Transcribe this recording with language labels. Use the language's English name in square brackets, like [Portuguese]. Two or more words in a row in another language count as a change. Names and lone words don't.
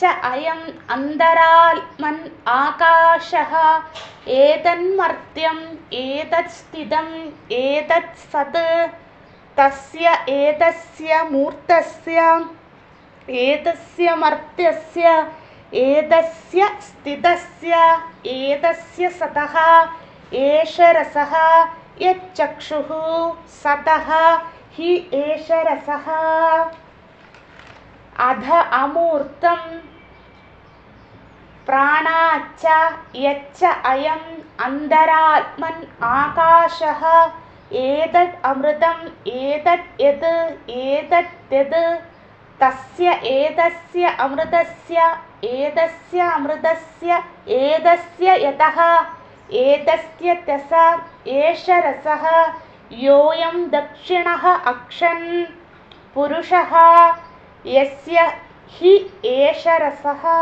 [Sanskrit] അയം അന്തരാത്മൻ ആകാശഃ ഏതന്മർത്യം ഏതത് സ്ഥിതം ഏതത് സത് തസ്യ ഏതസ്യ മൂർത്തസ്യ ഏതസ്യ മർത്യസ്യ ഏതസ്യ സ്ഥിതസ്യ ഏതസ്യ സതഃ ഏഷ രസഃ യത് ചക്ഷുഃ സതഃ ഹി ഏഷ രസഃ. അധ അമൂർത്തം പ്രാണാച്ച യച്ച അയം അന്തരാത്മൻ ആകാശഃ ഏതത് അമൃതം ഏതത് യത് ഏതത് ത്യത് തസ്യ ഏതസ്യ അമൃതസ്യ ഏതസ്യ അമൃതസ്യ ഏതസ്യ യതഃ ഏതസ്യ ത്യസ ഏഷ രസഃ യോയം ദക്ഷിണഃ അക്ഷൻ പുരുഷഃ യസ്യ ഹി ഏഷ രസഃ.